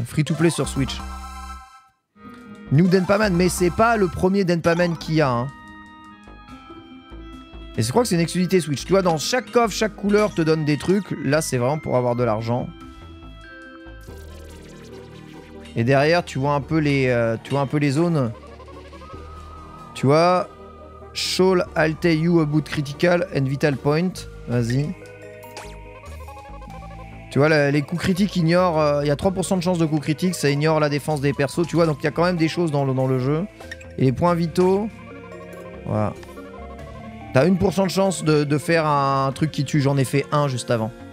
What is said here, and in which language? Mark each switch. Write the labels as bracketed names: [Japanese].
[French] Free to play sur Switch. New Denpaman, mais c'est pas le premier Denpaman qu'il y a. Hein. Et je crois que c'est une exclusivité Switch. Tu vois, dans chaque coffre, chaque couleur te donne des trucs. Là, c'est vraiment pour avoir de l'argent. Et derrière, tu vois un peu les zones. Tu vois, [English] Shall I'll tell you about critical and vital point. [French] Vas-y. Tu vois, les coups critiques ignorent... Il y a 3% de chance de coups critiques, ça ignore la défense des persos. Tu vois, donc il y a quand même des choses dans le jeu. Et les points vitaux... Voilà. T'as 1% de chance de faire un truc qui tue. J'en ai fait un juste avant.